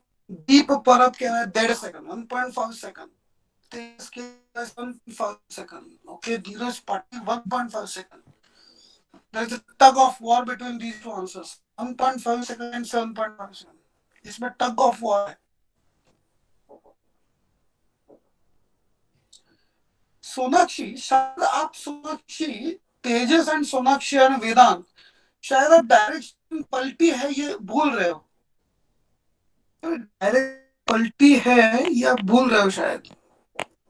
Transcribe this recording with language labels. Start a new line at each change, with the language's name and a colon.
Hindi: Deep पर अब क्या है, 1.5 सेकंड, 1.5 सेकंड, तेज के 1.5 second, okay, Dheeraj Patil 1.5 second.
English: There is a tug of war between these two answers, 1.5 second and 7.5 second.
Hindi: इसमें
English: tug of war
Hindi: है। सोनाक्षी, शायद आप सोनाक्षी, तेजस एंड सोनाक्षी एंड वेदांत, शायद आप डायरेक्शन पलटी है ये भूल रहे हो। डायरेक्ट पलटी है या भूल रहे हो शायद।